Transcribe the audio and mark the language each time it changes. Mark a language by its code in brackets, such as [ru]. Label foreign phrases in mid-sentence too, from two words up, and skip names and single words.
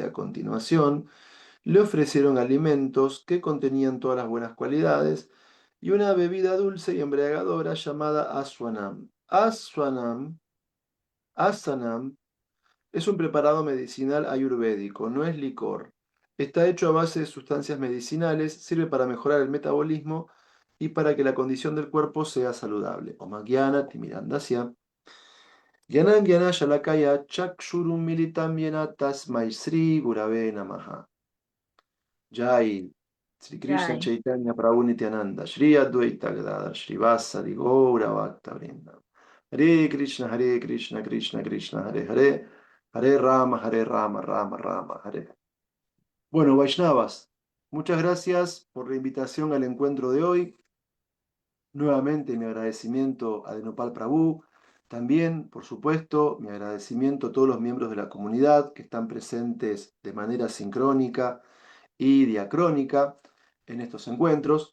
[es] A continuación, le ofrecieron alimentos que contenían todas las buenas cualidades y una bebida dulce y embriagadora llamada aswanam. Asanam es un preparado medicinal ayurvédico, no es licor. Está hecho a base de sustancias medicinales, sirve para mejorar el metabolismo y para que la condición del cuerpo sea saludable. [sa] Omagyana Timirandasya. Gyanan Gyana Shalakaya Chakshurum Militam Yena Tasmai Sri Gurave Namaha. Jai Sri Krishna Jai. Chaitanya Prabhu Nityananda Shri Advaita Gadadhar Shri Vasari Gaura Bhakta Vrinda. Hare Krishna, Hare Krishna, Krishna Krishna, Hare Hare, Hare Rama, Hare Rama, Rama Rama, Hare. [es] Bueno, Vaishnavas, muchas gracias por la invitación al encuentro de hoy. Nuevamente mi agradecimiento a Denopal Prabhu. También, por supuesto, mi agradecimiento a todos los miembros de la comunidad que están presentes de manera sincrónica y diacrónica en estos encuentros.